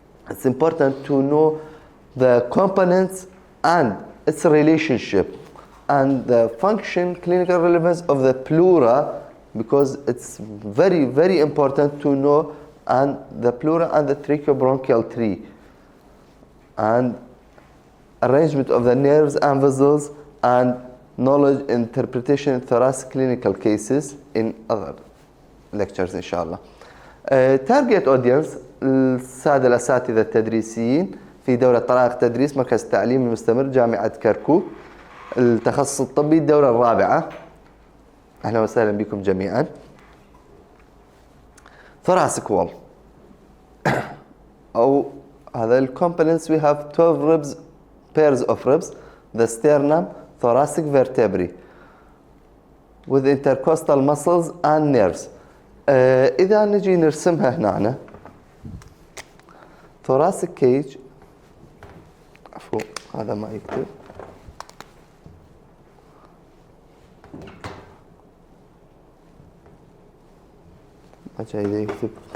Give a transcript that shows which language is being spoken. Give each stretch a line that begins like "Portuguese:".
English: It's important to know the components and its relationship and the function, clinical relevance of the pleura, because it's very, very important to know and the pleura and the tracheobronchial tree, and arrangement of the nerves and vessels, and knowledge interpretation in thoracic clinical cases in other lectures inshallah. Target audience
Arabic: السادة الأساتذة التدريسيين في دورة طرائق تدريس مركز التعليم المستمر جامعة كركوك، التخصص الطبي الدورة الرابعة. أهلا وسهلا بكم جميعا.
English: thoracic wall
Arabic: أو هذا ال
English: components we have 12 ribs, pairs of ribs, the sternum, thoracic vertebrae with intercostal muscles and nerves.
Arabic: إذا نجي نرسمها هنا thoracic cage، عفوا هذا ما يكتب، ما جاي يكتب.